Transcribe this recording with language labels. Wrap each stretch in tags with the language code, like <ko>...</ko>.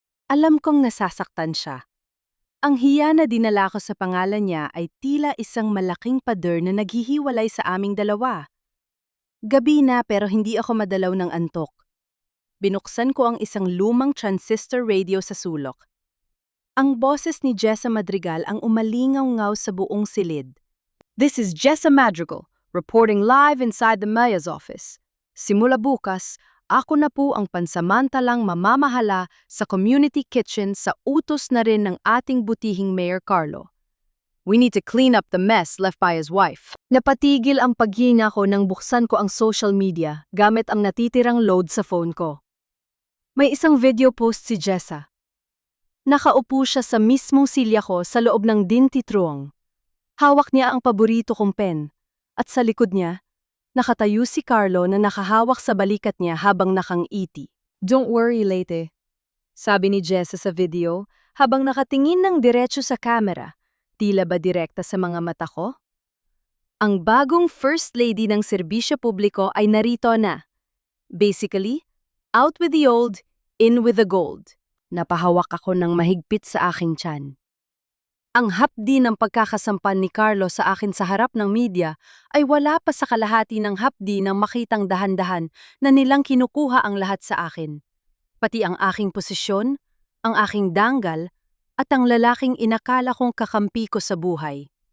<tl>Alam kong nasasaktan siya. Ang hiya na dinala ko sa pangalan niya ay tila isang malaking pader na naghihiwalay sa aming dalawa. Gabi na pero hindi ako madalaw ng antok. Binuksan ko ang isang lumang transistor radio sa sulok. Ang boses ni Jessa Madrigal ang umalingaw-ngaw sa buong silid.</tl> <en>This is Jessa Madrigal, reporting live inside the mayor's office.</en> <tl>Simula bukas, ako na po ang pansamantalang mamamahala sa community kitchen sa utos na rin ng ating butihing Mayor Carlo.</tl> <en>We need to clean up the mess left by his wife.</en> <tl>Napatigil ang paghinga ko nang buksan ko ang social media gamit ang natitirang load sa phone ko. May isang video post si Jessa. Nakaupo siya sa mismong silya ko sa loob ng dintitruang. Hawak niya ang paborito kong pen, at sa likod niya, nakatayo si Carlo na nakahawak sa balikat niya habang nakangiti.</tl> <en>Don't worry,</en> <tl>Leyte, sabi ni Jessa sa video habang nakatingin ng diretso sa camera, tila ba direkta sa mga mata ko? Ang bagong First Lady ng serbisyo publiko ay narito na.</tl> <en>Basically, out with the old, in with the gold.</en> <tl>Napahawak ako ng mahigpit sa aking tiyan. Ang hapdi ng pagkakasampan ni Carlo sa akin sa harap ng media ay wala pa sa kalahati ng hapdi ng makitang dahan-dahan na nilang kinukuha ang lahat sa akin. Pati ang aking posisyon, ang aking danggal, at ang lalaking inakala kong kakampi ko sa buhay.</tl>